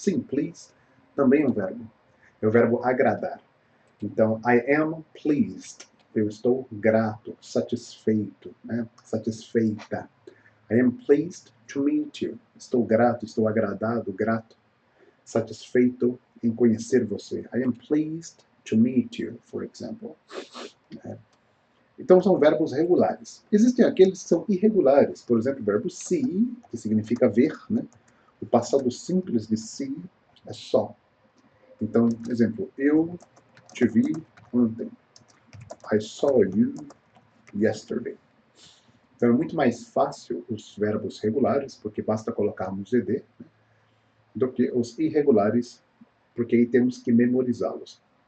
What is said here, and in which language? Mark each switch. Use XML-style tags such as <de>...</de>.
<pt>Sim, please também é um verbo. É o verbo agradar. Então,</pt> <en>I am pleased.</en> <pt>Eu estou grato, satisfeito, né, satisfeita.</pt> <en>I am pleased to meet you.</en> <pt>Estou grato, estou agradado, grato, satisfeito em conhecer você.</pt> <en>I am pleased to meet you, for example.</en> <pt>Então, são verbos regulares. Existem aqueles que são irregulares. Por exemplo, o verbo see, que significa ver, né? O passado simples de see é só. Então, exemplo, eu te vi ontem.</pt> <en>I saw you yesterday.</en> <pt>Então, é muito mais fácil os verbos regulares, porque basta colocarmos ed, né, do que os irregulares, porque aí temos que memorizá-los.</pt>